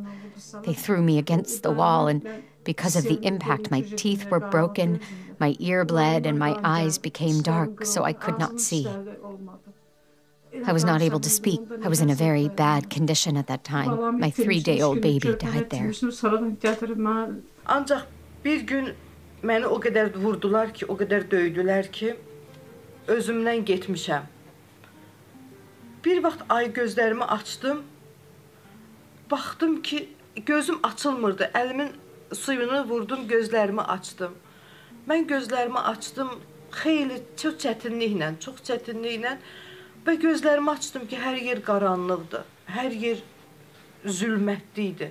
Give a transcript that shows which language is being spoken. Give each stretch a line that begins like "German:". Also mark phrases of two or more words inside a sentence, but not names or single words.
English: They threw me against the wall, and because of the impact, my teeth were broken, my ear bled, and my eyes became dark, so I could not see. I was not able to speak. I was in a very bad condition at that time. My 3-day-old baby died there.
Azerbaijani: Ancak bir gün məni o qədər vurdular ki, o qədər döydülər ki, özümdən getmişəm. Bir vaxt ay gözlərimi açdım, baxdım ki, gözüm açılmırdı. Əlimin suyunu vurdum, gözlərimi açdım. Mən gözlərimi açdım, xeyli, çox çətinliklə və gözlərimi açdım ki, hər yer qaranlıqdır, hər yer zülmətli idi.